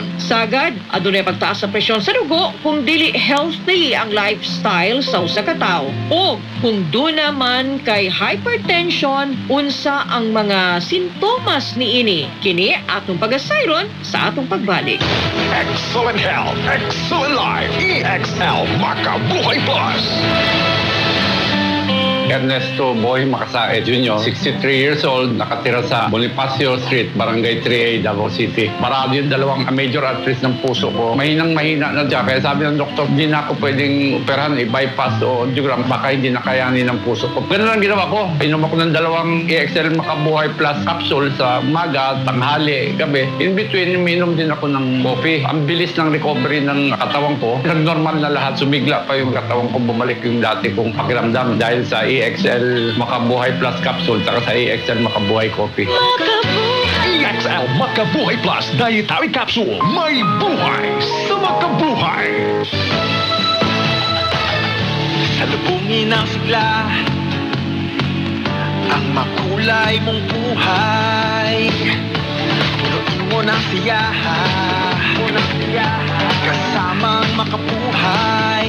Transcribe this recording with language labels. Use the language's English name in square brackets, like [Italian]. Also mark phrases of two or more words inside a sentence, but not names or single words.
[Cebuano] Sagad, adunay pagtaas sa presyon sa dugo kung dili healthy ang lifestyle sa usa ka tawo. O kung doon naman kay hypertension, unsa ang mga sintomas niini? Kini atong pagasayron sa atong pagbalik. [English] Excellent health, excellent life. EXL Makabuhay Plus. Ernesto Boy Makasae Jr., 63 years old, [Filipino] nakatira sa Bonifacio Street, Barangay 3A, Davao City. Marami yung dalawang [English] major arteries [Filipino] ng puso ko. Mahinang-mahina na dyan. Kaya sabi ng doktor, hindi na ako pwedeng operahan, i-bypass o angiogram. Baka hindi na kayanin ng puso ko. Ganun lang ginawa ko. Inom ako ng dalawang EXL Makabuhay Plus capsule sa umaga, tanghali, gabi. [English] In between, [Filipino] uminom din ako ng coffee. Ang bilis ng recovery ng katawan ko. Nag-normal na lahat. Sumigla pa yung katawan ko. Bumalik yung dati kong pakiramdam dahil sa EXL Makabuhay Plus capsule saka sa EXL Makabuhay coffee. EXL Makabuhay Plus Dietary Capsule. May buhay sa makabuhay. Salubungin ang sigla, ang makulay mong buhay. Punuin mo ng siyaha, kasamang makabuhay.